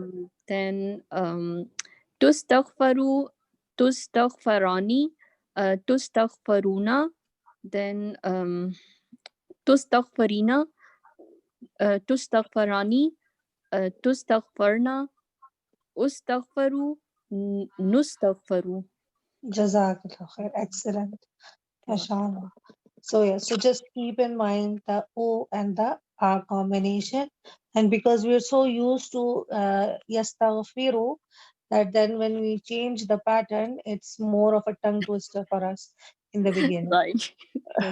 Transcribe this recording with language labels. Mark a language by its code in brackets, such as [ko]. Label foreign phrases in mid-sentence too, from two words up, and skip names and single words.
[ar] then تستغفر، تستغفران، تستغفرون، then تستغفرين، تستغفران، تستغفرن، أستغفر، نستغفر. جزاك الله خير. Excellent. MashaAllah. [en] So yeah, so just keep in mind the O and the R combination. And because we're so used to yastaghfiru, that then when we change the pattern, it's more of a tongue twister for us in the beginning. Right. Yes.